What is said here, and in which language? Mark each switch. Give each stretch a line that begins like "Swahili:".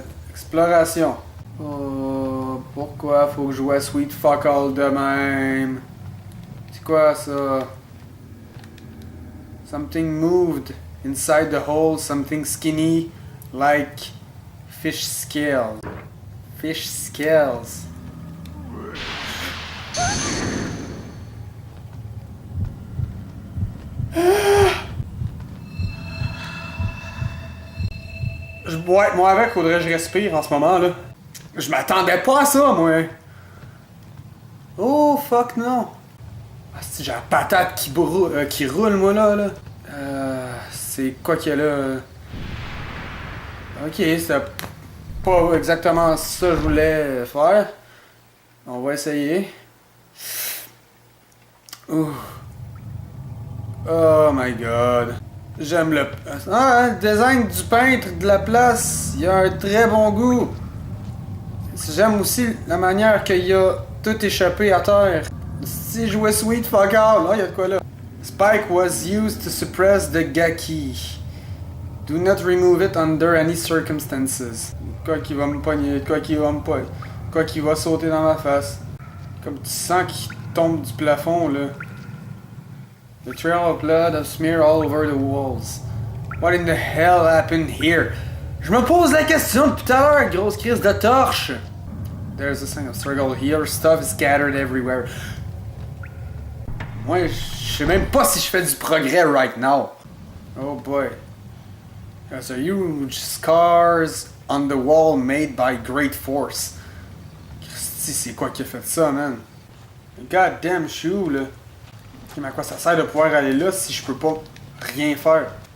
French: Exploration. Oh, pourquoi faut que je joue à
English: Sweet Fuck All
French: de même? C'est quoi ça?
English: Something moved inside the hole, something skinny, like fish scales. Fish scales.
French: Ouais, moi avec, faudrait que je respire en ce moment là. Je m'attendais pas à ça, moi. Oh, fuck non. Ah, c'est j'ai la patate qui roule, moi là. C'est quoi qu'il y a là? Ok, c'est pas exactement ça que je voulais faire. On va essayer.
English: Ouh. Oh my god.
French: J'aime le design du peintre de la place. Il a un très bon goût. J'aime aussi la manière qu'il a tout échappé à terre. Si je jouais
English: Sweet Fuck All,
French: il y a de quoi là.
English: Spike was used to suppress the Gaki. Do not remove it under any circumstances.
French: Quoi qu'il va me pogner, quoi qu'il va sauter dans ma face. Comme tu sens qu'il tombe du plafond là.
English: The trail of blood has smeared all over the walls. What in the hell happened here?
French: Je me pose la question depuis tout à l'heure, grosse crise de torche.
English: There's a sign of struggle here. Stuff is scattered everywhere.
French: Moi, je sais même pas si je fais du progrès
English: right now. Oh boy. There's a huge scars on the wall made by great force.
French: Christy, c'est quoi qui a fait ça, man?
English: Goddamn shoe,
French: là. Mais à quoi ça sert de pouvoir aller là si je peux pas rien faire?